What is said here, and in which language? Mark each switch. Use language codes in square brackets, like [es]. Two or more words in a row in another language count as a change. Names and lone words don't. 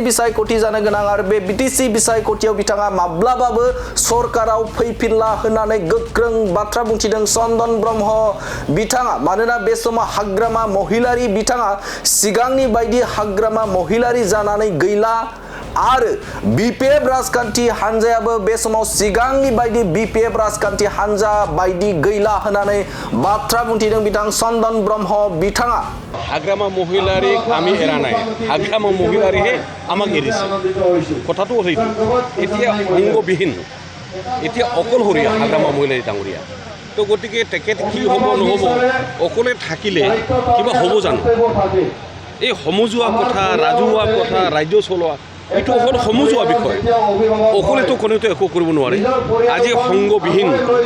[brx] बिसायख'थि जानो गोनां आरो बे बिटिसि बिसायख'थियाव बिथाङा माब्लाबाबो सरकाराव फैफिनला होननानै गोख्रों बाथ्रा बुंथिदों चन्दन ब्रह्म बिथाङा मानोना बे समाव हाग्रामा महिलारि बिथाङा सिगांनि बायदि हाग्रामा महिलारि जानानै गैला आरो बिपिएफ राजखान्थि हानजायाबो बे समाव सिगांनि बायदि बिपिएफ राजखान्थि हानजा बायदि गैला होननानै बाथ्रा बुंथिदों बिथां चन्दन ब्रह्म बिथाङा [as] হাগ্ৰামা মহিলাৰীক আমি এৰা নাই হাগ্ৰামা মহিলাৰীহে আমাক এৰিছে कथाটো হইতো এতিয়া অংগবিহীন এতিয়া অকলশৰীয়া হাগ্ৰামা মহিলাৰী ডাঙৰীয়া তো গতিকে তেখেত কি হ'ব নহ'ব অকলে থাকিলে কিবা হ'ব জানো এই সমজুৱা কথা ৰাজহুৱা কথা ৰাজ্য চলোৱা এইটো হ'ল সমজুৱা বিষয় অকলেতো কোনেতো একো কৰিব নোৱাৰে আজি সংগবিহীন তো